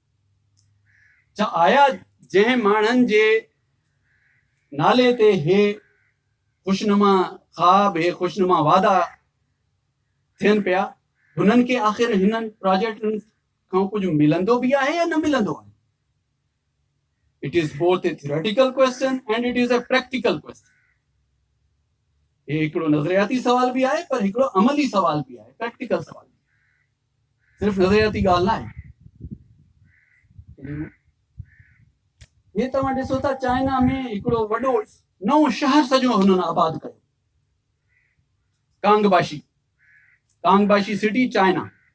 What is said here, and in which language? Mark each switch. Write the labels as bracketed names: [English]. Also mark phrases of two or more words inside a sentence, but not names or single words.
[Sindhi] छा आया जंहिं माण्हुनि जे नाले ते हे ख़ुशनुमा ख़्वाब, हे ख़ुशनुमा वादा थियनि पिया, हुननि खे आख़िर हिननि प्रोजेक्टनि खां कुझु मिलंदो बि आहे या न मिलंदो आहे। [English] It is both a theoretical question and it is a practical question. [Sindhi] ये हिकिड़ो नज़रियाती सवाल भी आहे पर हिकिड़ो अमली सवाल भी आहे, प्रैक्टिकल सवाल, सिर्फ़ नज़रियाती ॻाल्हि न आहे। हे तव्हां ॾिसो था चाइना में हिकिड़ो वॾो नओं शहर सॼो हुननि आबाद कयो, कांगबाशी सिटी चाइना।